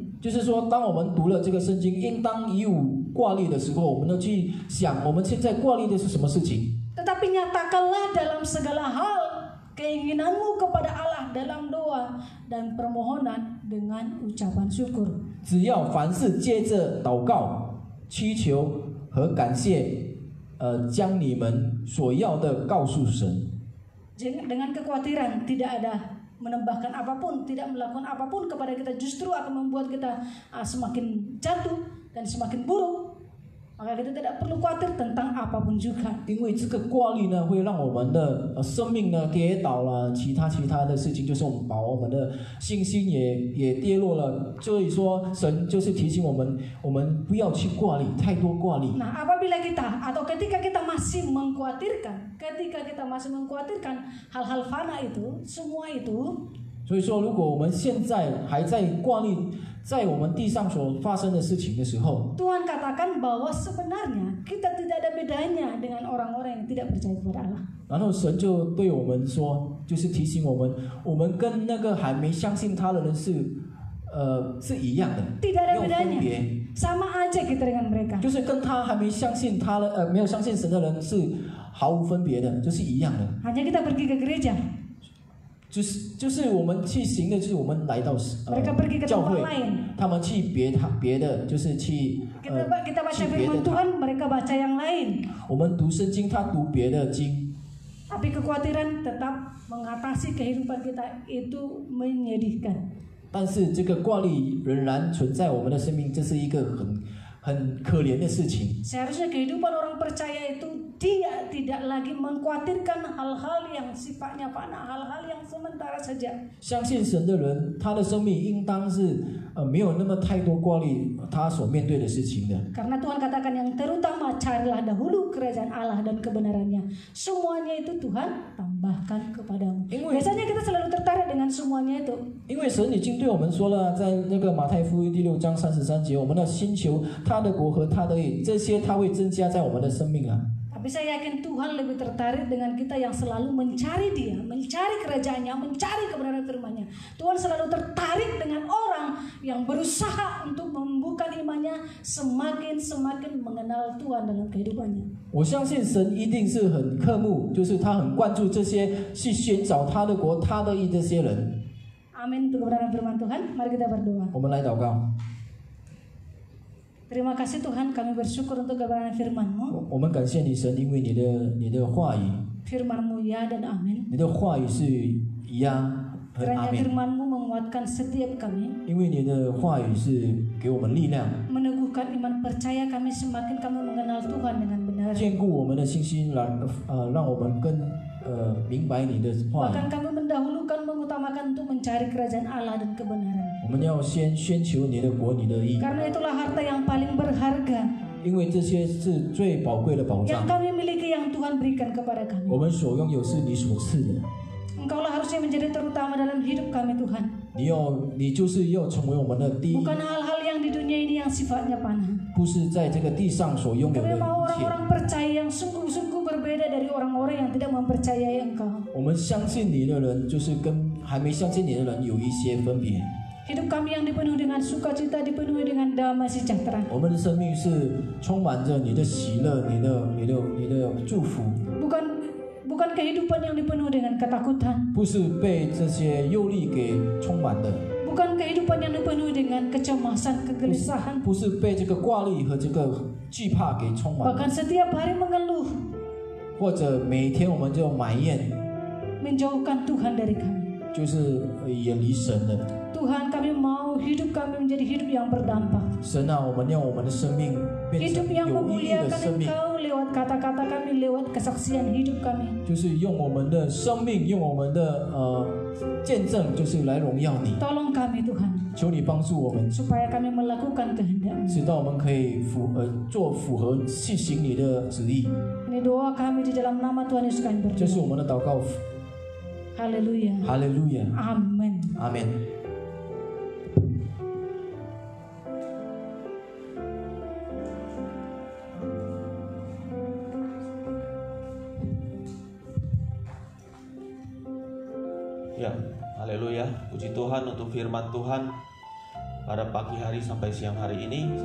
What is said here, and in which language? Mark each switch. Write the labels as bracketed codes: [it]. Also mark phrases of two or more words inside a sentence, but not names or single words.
[zh] 就是说，当我们读了这个圣经，应当以无挂虑的时候，我们要去想，我们现在挂虑的是什么事情？ [id] Tetapi nyatakanlah dalam segala hal keinginanmu kepada Allah dalam doa dan permohonan dengan ucapan syukur. [zh] 只要凡事借着祷告、祈求和感谢，将你们所要的告诉神。 [id] Dengan kekhawatiran, tidak ada menambahkan apapun, tidak melakukan apapun kepada kita, justru akan membuat kita semakin jatuh dan semakin buruk. Maka kita tidak perlu khawatir tentang apapun juga. [zh] 因为这个挂虑呢，会让我们的生命呢跌倒了，其他的事情，就是我们把我们的信心也跌落了。所以说，神就是提醒我们，我们不要去挂虑，太多挂虑。 [id] Nah, apabila kita atau ketika kita masih mengkhawatirkan hal-hal fana itu, semua itu. [zh] 所以说，如果我们现在还在挂虑在我们地上所发生的事情的时候， [id] Tuhan katakan bahwa sebenarnya kita tidak ada bedanya dengan orang-orang yang tidak percaya kepada Allah. [zh] 然后神就对我们说，就是提醒我们，我们跟那个还没相信他的人是一样的， [id] Tidak ada [zh] 没有分 [id] bedanya. [zh] 别， [id] Sama aja kita dengan mereka. [zh] 就是跟他还没相信他的没有相信神的人是毫无分别的，就是一样的。 [id] Hanya kita pergi ke gereja. [zh] 就是我们去行的，就是我们来到 [id] Mereka pergi ke [zh] 教 [id] tempat [zh] 会， [id] lain. [zh] 他们去别的，就是去 [id] Kita baca [zh] 去别的 [id] firman Tuhan, mereka baca yang lain. [zh] 我们读圣经，他读别的经。 [id] Tapi kekhawatiran tetap mengatasi kehidupan kita itu menyedihkan. [zh] 但是这个挂虑仍然存在我们的生命，这是一个很可怜的事情。 [id] Seharusnya kehidupan orang percaya itu dia tidak lagi mengkhawatirkan hal-hal yang sifatnya fana, hal-hal yang sementara saja. [zh] 相信神的人，他的生命应当是没有那么太多挂虑他所面对的事情的。 [id] Karena Tuhan katakan yang terutama carilah dahulu kerajaan Allah dan kebenarannya. Semuanya itu Tuhan tambahkan kepadamu. Biasanya kita selalu tertarik dengan semuanya itu. [zh] 因为神已经对我们说了，在那个马太福音第6章33节，我们要先求他的国和他的义，这些他会增加在我们的生命啊。 [id] Tapi saya yakin Tuhan lebih tertarik dengan kita yang selalu mencari Dia, mencari kerajaannya, mencari kebenaran firman-Nya. Tuhan selalu tertarik dengan orang yang berusaha untuk membuka imannya, semakin mengenal Tuhan dalam kehidupannya. [zh] 我相信神一定是很渴慕，就是他很关注这些去寻找他的国、他的义这些人。 [id] Amin untuk kebenaran firman Tuhan. Mari kita berdoa. [zh] 我们来祷告。 [id] Terima kasih Tuhan, kami bersyukur untuk kebenaran firman-Mu. [zh] 我们感谢你神，因为你的话语， [id] Firman-Mu ya dan amin. [zh] 你的话语是呀和阿 [id] Kiranya [zh] 门。 [id] firman-Mu menguatkan setiap kami, [zh] 因为你的话语是给我们力量， [id] meneguhkan iman percaya kami semakin kami mengenal Tuhan dengan benar. [zh] 坚固我们的信心，让我们更明白你的话语。 [id] Bahkan kami mendahulukan, mengutamakan untuk mencari kerajaan Allah dan kebenaran. [zh] 我们要先宣求你的国、你的义， [id] Karena itulah harta yang paling berharga [zh] 因为这些是最宝贵的保 [id] yang [zh] 障。 [id] kami miliki, yang Tuhan berikan kepada kami. [zh] 我们所拥有是你所赐的， [id] Engkaulah harusnya menjadi terutama dalam hidup kami Tuhan. [zh] 你就是要成为我们的第一， [id] Bukan hal-hal yang di dunia ini yang sifatnya panah. [zh] 不是在这个地上所拥有的 [id] Kami [zh] 一 [id] mau [zh] 切。 [id] orang-orang percaya yang sungguh-sungguh berbeda dari orang-orang yang tidak mempercayai Engkau. [zh] 我们相信你的人，就是跟还没相信你的人有一些分别。 [id] Hidup kami yang dipenuhi dengan sukacita, dipenuhi dengan damai sejahtera. [zh] 我们的生命是充满着你的喜乐、你的祝福， [id] Bukan kehidupan yang dipenuhi dengan ketakutan. [zh] 不是被这些忧虑给充满的， [id] Bukan kehidupan yang dipenuhi dengan kecemasan, kegelisahan. [zh] 不是被这个挂虑和这个惧怕给充满的， [id] Bahkan setiap hari mengeluh, [zh] 或者每天我们就埋怨， [id] menjauhkan Tuhan dari kami. [zh] 就是远离神的。 [id] Tuhan, kami mau hidup kami menjadi hidup yang berdampak. [zh] 神啊，我们让我们的生命变成 [id] Hidup yang [zh] 有意义的 [id] memuliakan [zh] 生命， [id] Engkau lewat kata-kata kami, lewat kesaksian hidup kami. [zh] 就是用我们的生命，用我们的见证，就是来荣耀你。 [id] Tolong kami Tuhan, [zh] 求你帮助我们， [id] supaya kami melakukan kehendak-Mu. [zh] 直到我们可以做符合细行你的旨意。 [id] Ini doa kami di dalam nama Tuhan Yesus kami [zh] 这是 [id] berdoa. [zh] 我们的祷告。 [id] Haleluya. [zh] 哈利路亚， [id] Amin. [zh] 阿门。 [id] Ya, haleluya. Puji Tuhan untuk firman Tuhan pada pagi hari sampai siang hari ini.